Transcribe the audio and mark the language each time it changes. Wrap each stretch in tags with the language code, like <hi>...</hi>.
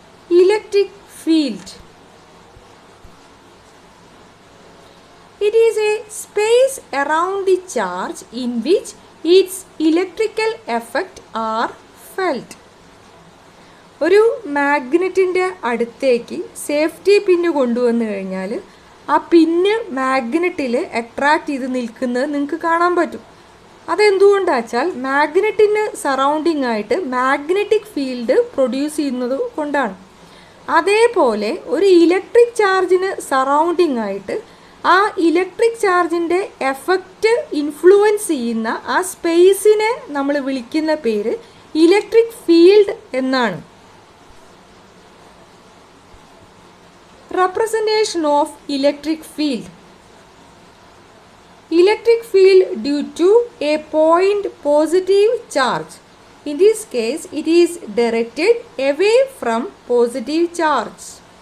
<en>Electric field. It is a space around the charge in which its electrical effects are felt.</en> <ml>ഒരു മാഗ്നറ്റിൻ്റെ അടുത്തേക്ക് safety പിന്ന് കൊണ്ടുവന്നു കഴിഞ്ഞാൽ ആ പിന്ന് മാഗ്നറ്റിൽ attract ചെയ്ത് നിൽക്കുന്നത് നിങ്ങൾക്ക് കാണാൻ പറ്റും. അതെന്തുകൊണ്ടാണെന്ന് വെച്ചാൽ മാഗ്നറ്റിന് സറൗണ്ടിങ് ആയിട്ട് മാഗ്നറ്റിക് ഫീൽഡ് പ്രൊഡ്യൂസ് ചെയ്യുന്നത് കൊണ്ടാണ്. അതേപോലെ ഒരു ഇലക്ട്രിക് ചാർജിന് സറൗണ്ടിങ് ആയിട്ട് ആ ഇലക്ട്രിക് ചാർജിൻ്റെ എഫക്റ്റ് ഇൻഫ്ലുവൻസ് ചെയ്യുന്ന ആ സ്പേസിനെ നമ്മൾ വിളിക്കുന്ന പേര് ഇലക്ട്രിക് ഫീൽഡ് എന്നാണ്.</ml> <en>Representation of electric field. Electric field due to a point positive charge. In this case, it is directed away from positive charge.</en>